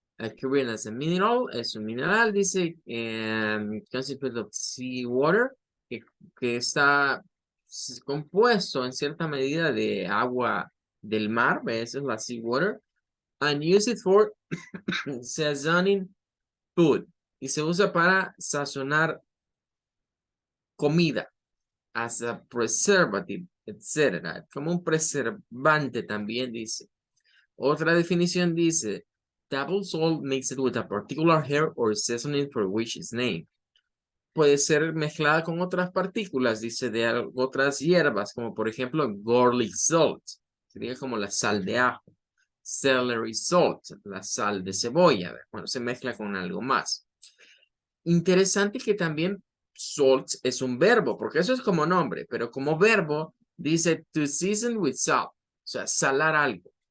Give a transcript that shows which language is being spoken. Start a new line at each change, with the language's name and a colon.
English: Occurring as a mineral,
Spanish: es un mineral, dice,
English: constituted of seawater,
Spanish: que está compuesto en cierta medida de agua del mar, esa es la seawater,
English: and use it for seasoning food,
Spanish: y se usa para sazonar comida,
English: as a preservative, etc.
Spanish: Como un preservante también dice. Otra definición dice,
English: table salt mixed with a particular herb or seasoning for which is named.
Spanish: Puede ser mezclada con otras partículas, dice, de otras hierbas, como por ejemplo garlic salt, sería como la sal de ajo. Celery salt, la sal de cebolla, cuando se mezcla con algo más. Interesante que también salt es un verbo, porque eso es como nombre, pero como verbo dice
English: to season with salt,
Spanish: o sea, salar algo.